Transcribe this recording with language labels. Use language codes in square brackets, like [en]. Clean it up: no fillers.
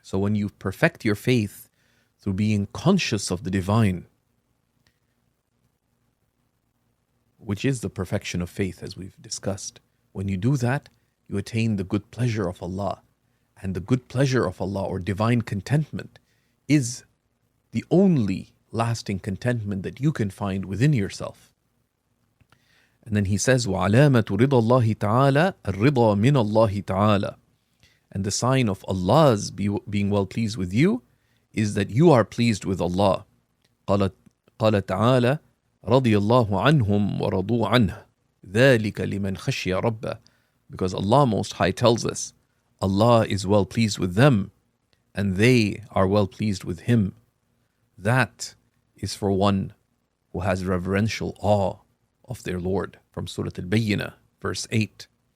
[en] So when you perfect your faith through being conscious of the divine, which is the perfection of faith as we've discussed, when you do that, you attain the good pleasure of Allah. And the good pleasure of Allah, or divine contentment, is the only lasting contentment that you can find within yourself. And then he says, [ar] وَعَلَامَةُ رِضَى اللَّهِ تَعَالَى الرِّضَى مِنَ اللَّهِ تَعَالَى. [en] And the sign of Allah's being well pleased with you is that you are pleased with Allah. [ar] قال تعالى رضي الله عنهم ورضوا عنه ذلك لمن خشي ربه. [en] Because Allah Most High tells us, Allah is well pleased with them, and they are well pleased with Him. That is for one who has reverential awe of their Lord, from Surah Al-Bayyinah, verse 8.